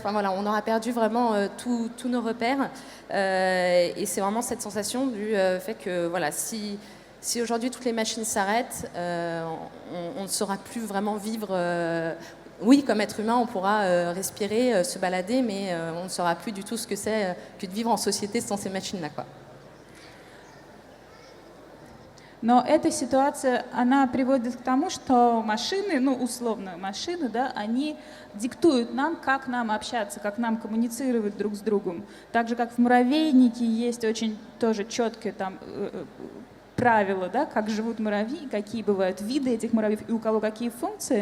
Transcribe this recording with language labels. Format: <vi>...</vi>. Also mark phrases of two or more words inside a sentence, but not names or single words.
<fr>Enfin, voilà, on aura perdu vraiment tous nos repères. Et c'est vraiment cette sensation du fait que, voilà, si aujourd'hui toutes les machines s'arrêtent, on ne saura plus vraiment vivre. Oui, comme être humain, on pourra respirer, se balader, mais on ne saura plus du tout ce que c'est que de vivre en société sans ces machines-là, quoi.</fr> <ru>Но эта ситуация, она приводит к тому, что машины, ну, условно, машины, да, они диктуют нам, как нам общаться, как нам коммуницировать друг с другом. Так же, как в муравейнике есть очень тоже четкие там правила, да, как живут муравьи, какие бывают виды этих муравьев и у кого какие функции.</ru>